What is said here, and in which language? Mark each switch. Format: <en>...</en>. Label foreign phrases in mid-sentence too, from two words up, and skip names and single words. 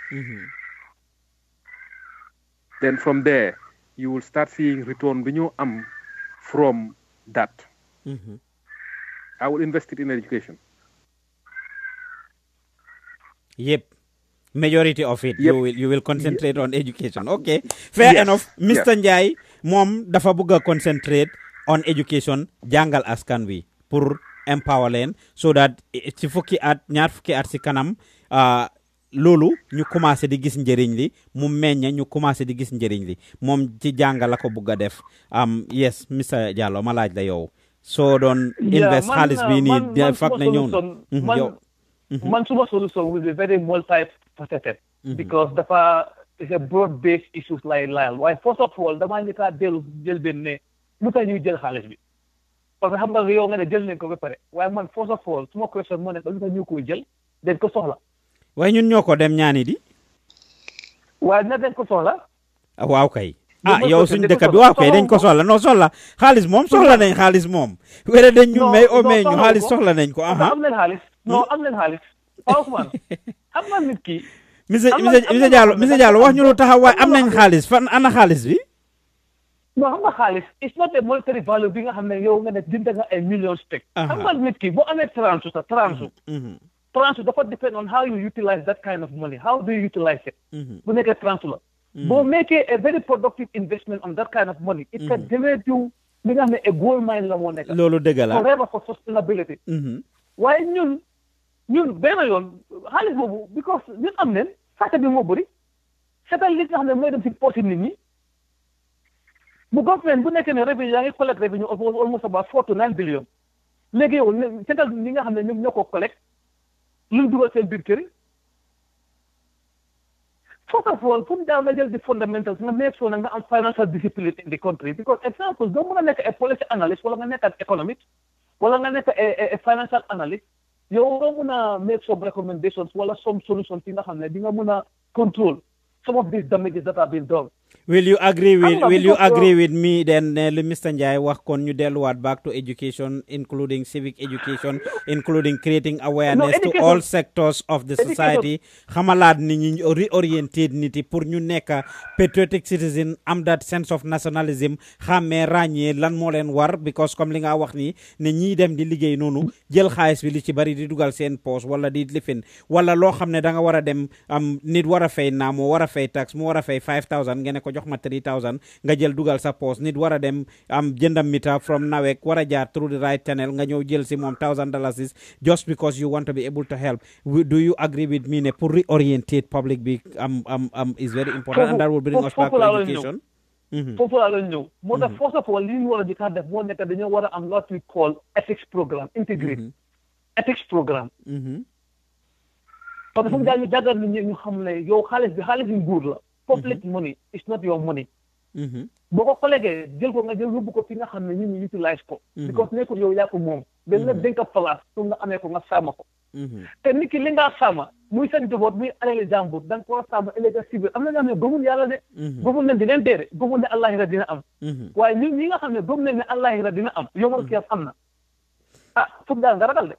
<en>Then from there, you will start seeing return from that. I will invest it in education. Yep. Majority of it, you will concentrate on education. Okay, fair enough. Mr.</en> <wo>Njie, mom dafa bëgg</wo> <en>concentrate on education,</en> <wo>jàngal askan wi pour empower leen</wo> <en>so that</en> <wo>ci ñaar fukki at ci kanam loolu ñu commencé di gis njëriñ li mu meññ ñu commencé di gis njëriñ li moom ci jàngal la ko bëgg a def yes Mr. Diallo ma laaj la yow soo doon invest xaalis bi nii fak na ñëw na yow man suma</wo> <en>solution will be very multifaceted because it's a broad-based issues like</en> <wo>waaye</wo> <en>first of all</en> <wo>damaa njëkk a jël benn ne lu tax ñuy jël xaalis bi</wo> <fr>parce que</fr> <wo>xam nga yow nga ne jël nañ ko ba pare waaye man</wo> <en>first of all</en> <wo>suma question moo nekk lu tax ñu koy jël dañ ko soxla waaye ñun ñoo ko dem ñaani di waaye na dañ ko soxla waaw kay yow suñ dëkk bi waaw kay dañ ko soxla non soxla xaalis moom soxla nañ xaalis moom wala dañ ñu may o may ñu xaalis soxla nañ ko am leen xaalis non am leen xaalis Ousmane xam nga nit ki monsieur Diallo wax ñu lu taxaw waaye am nañ xaalis fan ana xaalis bi non xam nga xaalis</wo> <en>it's not a monetary value</en> <wo>bi nga xam ne yow nga ne jënd nga ay millions teg xam nga nit ki boo amee tranche dafa</wo> <en>depend on how you utilize that kind of money how do you utilize it</en> <wo>bu nekkee tranche la boo</wo> <en>making a very productive investment on that kind of money it can generate you</en> <wo>li nga xam ne</wo> <en>a gold mine</en> <wo>la moo nekk loolu dëgg la</wo> <en>forever for sustainability</en> <wo>waaye ñun benn yoon xaalis boobu because ñun am neen sàcc bi moo bëri seetal li nga xam ne mooy dem si poche nit ñi bu government bu nekkee ne revenue yaa ngi collect</wo> <en>revenue almost about 4 to 9 billion</en> <wo>léegi yow seetal ñi nga xam ne ñoom ñoo ko collect lu dugal seen biir kër yi</wo> <en>first of all</en> <wo>fu mu daaw nga jël di</wo> <en>fundamentals nga make sure nga am financial discipline in the country because example</en> <wo>doo mën a nekk</wo> <en>a policy analyst</en> <wo>wala nga nekk</wo> <en>an economist</en> <wo>wala nga nekk</wo> <en>a financial analyst</en> <wo>yow doo mën a</wo> <en>make some recommendations wala some solutions</en> <wo>yi nga xam ne di nga mën a</wo> <en>control some of these damages that have been done. Will you agree with me then li Mr.</en> <wo>Njie wax kon ñu delluwaat</wo> <en>back to education including civic education including creating awareness to all sectors of the society</en> <wo>xamalaat nit ñi</wo> <en>reoriented</en> <wo>nit yi pour ñu nekk</wo> <en>patriotic citizen am that sense of nationalism</en> <wo>xàmmee ràññee lan moo leen war because comme li nga wax ni ne ñiy dem di liggéey noonu jël xaalis bi li ci bari di dugal seen poche wala di lifin wala loo xam ne da nga war a dem nit war a fay naa moo war a fay tax mu war a fay 5,000 ngeen ko jox ma 3,000 nga jël dugal sa poche nit war a dem jëndam mita from nawek war a jaar</wo> <en>through the right channel</en> <wo>nga ñëw jël si moom $1,000</wo> <en>just because you want to be able to help. Do you agree with me ne pour reorientate public bi is very important and that will bring us back to education.</en> <wo>foofu laa leen ñëw moo tax</wo> <en>first of all</en> <wo>li ñu war a jëkk a def moo nekk dañoo war a am</wo> <en>what we call ethics programme</en> <wo>integrate ethics programme</wo> <fr>parce que</fr> <wo>fu mu daal ñu jàngal nit ñi ñu xam ne yow xaalis bi nguur la</wo> <en>public money is not your money</en> <wo>boo ko collégué jël ko nga jël yóbbu ko fi nga xam ne nit ñi utilize ko because nekkul yow yaa ko moom dañ la dénk place pour nga amee ko nga sàmm ko te nit ki li nga sàmm muy seen njaboot muy alali jàmbur da nga ko war a sàmm ëllëg civil am na ñoo xam ne gëmul yàlla de gëmul ne dinañ dee de gëmul ne àllaaxira dina am waaye ñun ñi nga xam ne gëm nañ ne àllaaxira dina am yomal kiyam am na foog daal nga ragal de</wo>